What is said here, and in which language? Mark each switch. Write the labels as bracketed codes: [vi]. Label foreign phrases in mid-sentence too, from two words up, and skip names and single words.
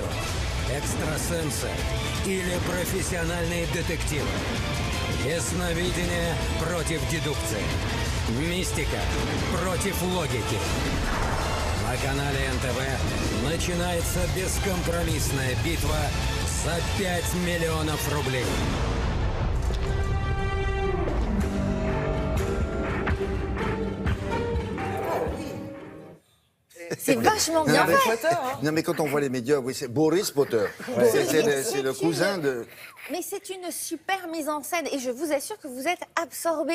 [ru] Экстрасенсы или профессиональные детективы? Ясновидение против дедукции. Мистика против логики. На канале НТВ начинается бескомпромиссная битва за 5 миллионов рублей. [fr] C'est vachement bien fait. Non, mais quand on voit les médias, oui, c'est Boris Potter. C'est le cousin de... Mais c'est une super mise en scène et je vous assure que vous êtes absorbés.